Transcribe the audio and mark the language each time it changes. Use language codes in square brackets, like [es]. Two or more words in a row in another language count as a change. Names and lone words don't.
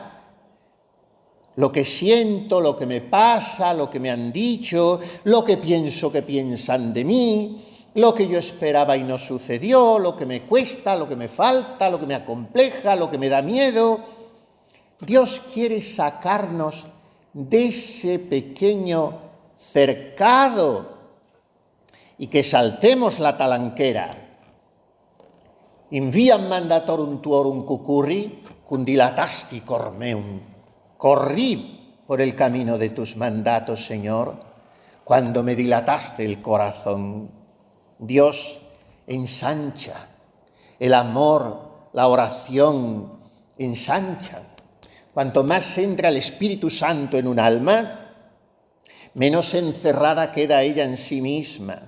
[es] Lo que siento, lo que me pasa, lo que me han dicho, lo que pienso que piensan de mí, lo que yo esperaba y no sucedió, lo que me cuesta, lo que me falta, lo que me acompleja, lo que me da miedo. Dios quiere sacarnos de ese pequeño cercado y que saltemos la talanquera. [la] Inviam mandatorum tuorum cucurri, cundilatasti cor meum. [es] Corrí por el camino de tus mandatos, Señor, cuando me dilataste el corazón. Dios ensancha, el amor, la oración ensanchan. Cuanto más entra el Espíritu Santo en un alma, menos encerrada queda ella en sí misma.